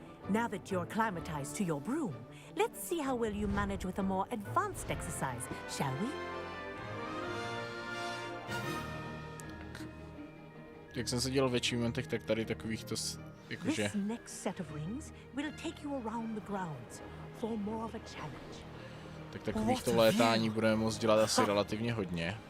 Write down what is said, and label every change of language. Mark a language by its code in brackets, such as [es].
[en] Now that you're acclimatized to your broom, let's see how well you manage with a more advanced exercise, shall we? [cs] Jak jsem se dělal v achievementech, tak tady takových to jakože... [en] This next set of rings will take you around the grounds for more of a challenge. [cs] Tak takovýchto létání budeme moct dělat asi relativně hodně.